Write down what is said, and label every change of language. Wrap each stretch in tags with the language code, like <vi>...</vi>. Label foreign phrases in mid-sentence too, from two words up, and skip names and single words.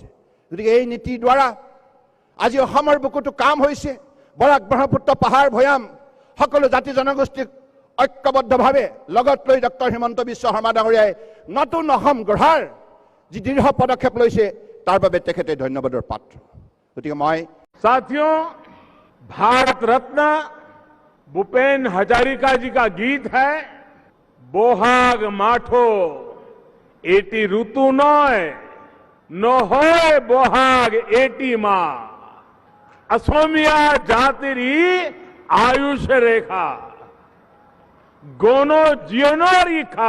<as>গতিকে এই নীতিৰ দ্বাৰা আজি অসমৰ বুকুতো কাম হৈছে। বৰাক, ব্ৰহ্মপুত্ৰ, পাহাৰ, ভৈয়াম সকলো জাতি জনগোষ্ঠীক ঐক্যবদ্ধভাৱে লগত লৈ ডক্টৰ হিমন্ত বিশ্ব শৰ্মা ডাঙৰীয়াই নতুন অসম গঢ়াৰ যি দৃঢ় পদক্ষেপ লৈছে তাৰ বাবে তেখেতে ধন্যবাদৰ পাত্ৰ। গতিকে মই</as> <hi>साथियों, भारत रत्न भूपेन हजारिका जी का गीत है,</hi> <as>বহাগ মাথো এটি ঋতু নহয় নহয় বহাগ এটি মাহ অসমীয়া জাতিৰ আয়ুস ৰেখা গণ জীৱনৰ ৰেখা।</as>